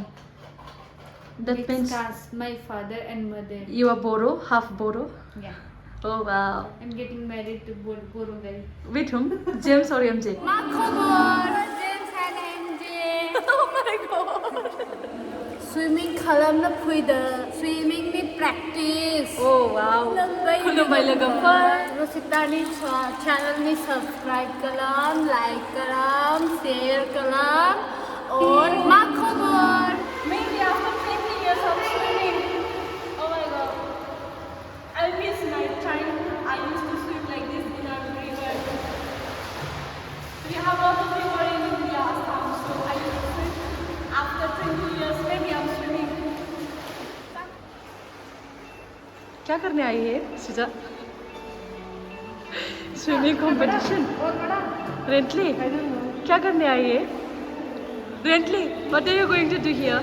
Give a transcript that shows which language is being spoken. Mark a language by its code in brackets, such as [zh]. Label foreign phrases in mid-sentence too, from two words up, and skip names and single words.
[en] That Mixed means caste, my father and mother. you are Boro, half Boro. Yeah. Oh wow. I'm getting married to Boro guy. With whom? James or MJ? James and MJ. Oh my god. [brx] Swimming खालामनो फैदो. Swimming ni practice. [en] Oh wow. [brx] खुलुमबाय लोगोफोर. रसितानि channel ni subscribe kalam, like kalam, share kalam. और मा खबर? [en] Maybe after 20 years of swimming. Oh my god. I miss my time. I used to swim like this in our river. We have a lot of river in India, Assam, so I used to swim. After 20 years, maybe I'm swimming. [hi] क्या करने आई है सुजा? स्विमिंग कंपटीशन? रेंटली? क्या करने आई है? रेंटली? [en] What are you going to do here?